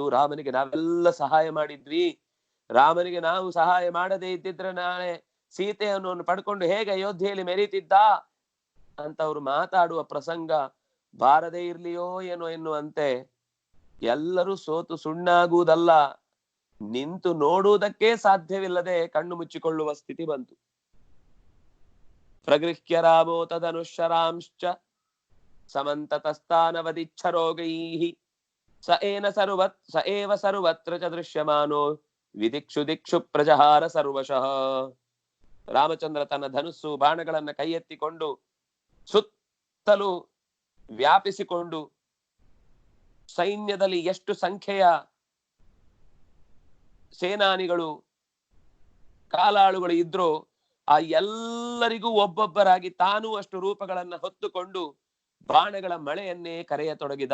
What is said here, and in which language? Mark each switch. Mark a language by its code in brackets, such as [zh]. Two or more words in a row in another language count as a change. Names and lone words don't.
[kn] ರಾಮನಿಗೆ ನಾವೆಲ್ಲ ಸಹಾಯ ಮಾಡಿದ್ವಿ, ರಾಮನಿಗೆ ನಾವು ಸಹಾಯ ಮಾಡದೇ ಇದ್ದಿದ್ರೆ ನಾಳೆ ಸೀತೆಯನ್ನು ಪಡ್ಕೊಂಡು ಹೇಗೆ ಅಯೋಧ್ಯೆಯಲ್ಲಿ ಮೆರೀತಿದ್ದ ಅಂತ ಅವರು ಮಾತಾಡುವ ಪ್ರಸಂಗ ಬಾರದೇ ಇರ್ಲಿಯೋ ಏನೋ ಎನ್ನುವಂತೆ ಎಲ್ಲರೂ ಸೋತು ಸುಣ್ಣಾಗುವುದಲ್ಲ, ನಿಂತು ನೋಡುವುದಕ್ಕೆ ಸಾಧ್ಯವಿಲ್ಲದೆ ಕಣ್ಣು ಮುಚ್ಚಿಕೊಳ್ಳುವ ಸ್ಥಿತಿ ಬಂತು. [sa] ಪ್ರಗೃಹ್ಯ ರಾಮೋ ತದನುಶರಾಂಶ್ಚ ಸಮಂತತಸ್ಥಾನವದಿಚ್ಛರೋಗೈಃ ಸ ಏವ ಸರ್ವತ್ರ ಚ ದೃಶ್ಯಮಾನೋ ವಿದಿಕ್ಷು ದಿಕ್ಷು ಪ್ರಜಹಾರ ಸರ್ವಶಃ. [kn] ರಾಮಚಂದ್ರ ತನ್ನ ಧನುಸ್ಸು ಬಾಣಗಳನ್ನ ಕೈ ಎತ್ತಿಕೊಂಡು ಸುತ್ತಲೂ ವ್ಯಾಪಿಸಿಕೊಂಡು ಸೈನ್ಯದಲ್ಲಿ ಎಷ್ಟು ಸಂಖ್ಯೆಯ ಸೇನಾನಿಗಳು ಕಾಲಾಳುಗಳು ಇದ್ರೋ ಆ ಎಲ್ಲರಿಗೂ ಒಬ್ಬೊಬ್ಬರಾಗಿ ತಾನೂ ಅಷ್ಟು ರೂಪಗಳನ್ನ ಹೊತ್ತುಕೊಂಡು ಬಾಣಗಳ ಮಳೆಯನ್ನೇ ಕರೆಯತೊಡಗಿದ.